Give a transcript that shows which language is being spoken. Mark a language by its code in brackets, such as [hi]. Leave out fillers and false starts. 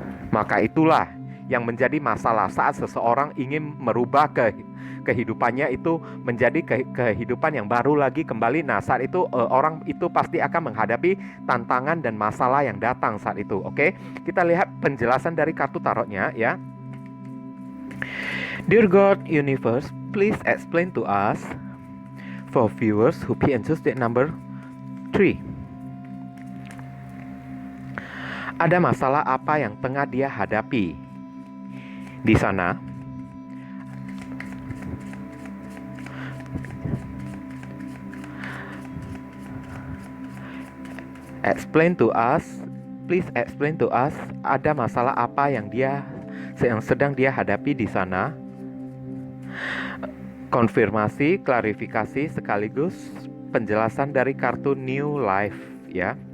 [id] Maka itulah yang menjadi masalah saat seseorang ingin merubah kehidupannya itu menjadi kehidupan yang baru lagi kembali. Nah, saat itu orang itu pasti akan menghadapi tantangan dan masalah yang datang saat itu. Oke, kita lihat penjelasan dari kartu tarotnya ya. [en] Dear God Universe, please explain to us for viewers who pick and choose deck number 3. [id] Ada masalah apa yang tengah dia hadapi di sana? [en] Explain to us, please explain to us. [id] Ada masalah apa yang sedang dia hadapi di sana? Konfirmasi, klarifikasi sekaligus penjelasan dari kartu New Life ya.